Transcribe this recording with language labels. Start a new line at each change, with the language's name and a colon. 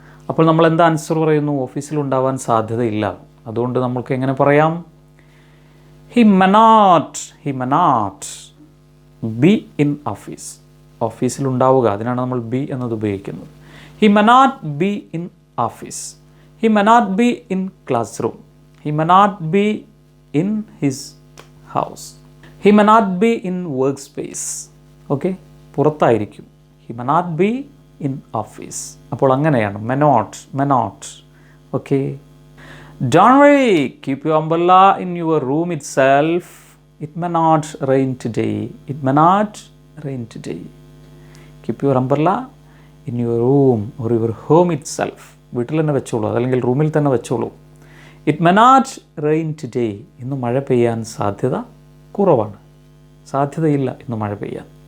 Malayalam: അപ്പോൾ നമ്മൾ എന്താ ആൻസർ പറയുന്നു? ഓഫീസിലുണ്ടാവാൻ സാധ്യതയില്ല. അതുകൊണ്ട് നമ്മൾക്ക് എങ്ങനെ പറയാം?
English: He may not be in office.
Malayalam: ഓഫീസിൽ ഉണ്ടാവുക, അതിനാണ് നമ്മൾ ബി എന്നത് ഉപയോഗിക്കുന്നത്.
English: He may not be in office. He may not be in classroom. He may not be in his house. He may not be in workspace. Okay,
Malayalam: പുറത്തായിരിക്കും.
English: He may not be in office.
Malayalam: അപ്പോൾ അങ്ങനെയാണ് may not. Okay.
English: Don't worry, keep your umbrella in your room itself. It may not rain today. It may not rain today. Keep your umbrella in your room or your home itself.
Malayalam: വീട്ടിൽ തന്നെ വെച്ചോളൂ, അല്ലെങ്കിൽ റൂമിൽ തന്നെ വെച്ചോളൂ.
English: It may not rain today.
Malayalam: ഇന്ന് മഴ പെയ്യാൻ സാധ്യത കുറവാണ്, സാധ്യതയില്ല ഇന്ന് മഴ പെയ്യാൻ.